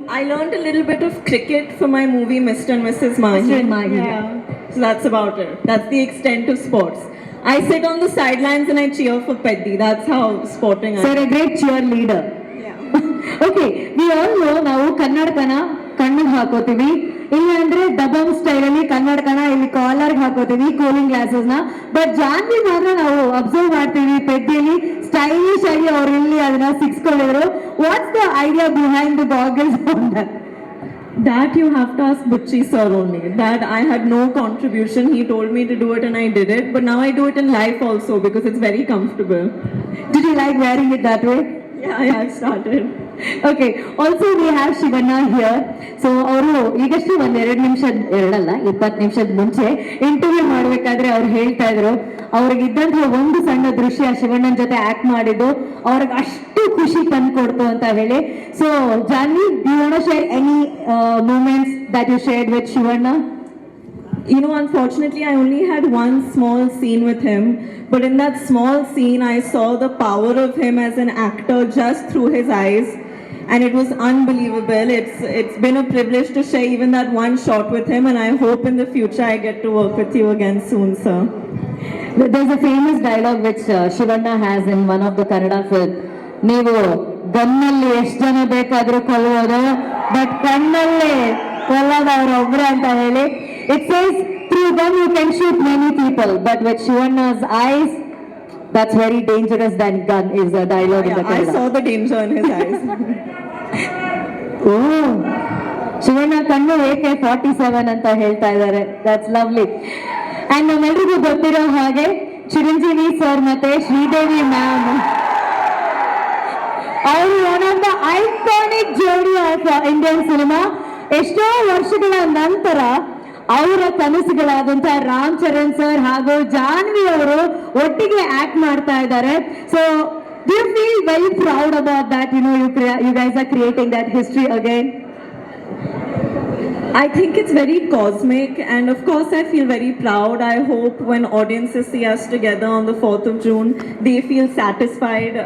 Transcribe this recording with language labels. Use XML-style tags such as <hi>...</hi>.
<en>I learned a little bit of cricket for my movie Mr. and Mrs. Mahi. Mr. and Mahi. Yeah. So that's about it. That's the extent of sports. I sit on the sidelines and I cheer for Peddi. That's how sporting I am. So you're a great cheerleader. Yeah. Okay, we all know</en> <kn>ನಾವು ಕನ್ನಡಕನ ಕಣ್ಣಿಗೆ ಹಾಕೋತೀವಿ, ಇಲ್ಲ ಅಂದ್ರೆ ಡಬಮ್ style ಅಲ್ಲಿ ಕನ್ನಡಕನ ಇಲ್ಲಿ collar ಹಾಕೋತೀವಿ, cooling glasses ನ. But Janhvi ಮಾತ್ರ ನಾವು observe ಮಾಡ್ತೀವಿ ಪೆದ್ದಿಯಲ್ಲಿ ಸ್ಟೈಲಿಶ್ ಆಗಿ ಅವ್ರು ಇಲ್ಲಿ ಅದನ್ನ ಸಿಕ್ಸ್ಕೊಂಡಿದ್ರು.</kn> <en>What's the idea behind the goggles on that? That you have to ask Butchi sir only. That I had no contribution. He told me to do it and I did it. But now I do it in life also because it's very comfortable. Did you like wearing it that way? Yeah, I've started. Okay, also we have Shivanna here.</en> <kn>So ಅವರು ಈಗಷ್ಟೇ ಒಂದ್ 20 ನಿಮಿಷದ ಮುಂಚೆ interview ಮಾಡ್ಬೇಕಾದ್ರೆ ಅವ್ರು ಹೇಳ್ತಾ ಇದ್ರು ಅವ್ರಿಗಿದ್ದಂತಹ ಒಂದು ಸಣ್ಣ ದೃಶ್ಯ ಶಿವಣ್ಣನ ಜೊತೆ ಆಕ್ಟ್ ಮಾಡಿದ್ದು ಅವ್ರಿಗೆ ಅಷ್ಟು ಖುಷಿ ತಂದ್ಕೊಡ್ತು ಅಂತ ಹೇಳಿ.</kn> <en>So Janhvi, you want to share any moments that you shared with Shivanna? You know, unfortunately, I only had one small scene with him, but in that small scene, I saw the power of him as an actor just through his eyes, and it was unbelievable. It's been a privilege to share even that one shot with him, and I hope in the future I get to work with you again soon, sir. There's a famous dialogue which Shivanna has in one of the Kannada film.</en> <kn>ನೀವು ಗನ್ನಲ್ಲಿ ಎಷ್ಟು ಜನ ಬೇಕಾದ್ರೂ ಕೊಲ್ಲೋದು, but ಕಣ್ಣಲ್ಲಿ ಕೊಲ್ಲೋದು ಅವ್ರೊಬ್ರೆ ಅಂತ ಹೇಳಿ.</kn> <en>It says through gun you can shoot many people, but with Shivanna's eyes, that's very dangerous than gun is the dialogue in the Yeah, I Kannada. saw the danger in his eyes.</en> <kn>ಓ, ಶಿವಣ್ಣ ಕಣ್ಣು AK-47 ಅಂತ ಹೇಳ್ತಾ ಇದ್ದಾರೆ.</kn> <en>That's lovely.</en> <kn>And ನಮ್ಮೆಲ್ರಿಗೂ ಗೊತ್ತಿರೋ ಹಾಗೆ Chiranjeevi sir ಮತ್ತೆ Sridevi ma'am ಅವರು</kn> <en>One of the iconic ಜೋಡಿ of Indian cinema.</en> <kn>ಎಷ್ಟೋ ವರ್ಷಗಳ ನಂತರ ಅವರ ಕನಸುಗಳಾದಂತ ರಾಮ್ ಚರಣ್ ಸರ್ ಹಾಗೂ ಜಾನ್ವಿ ಅವರು ಒಟ್ಟಿಗೆ ಆಕ್ಟ್ ಮಾಡ್ತಾ ಇದ್ದಾರೆ.</kn> <en>So do you feel very proud about that? You know, you guys are creating that history again. I think it's very cosmic, and of course I feel very proud. I hope when audiences see us together on the 4th of June, they feel satisfied.</en>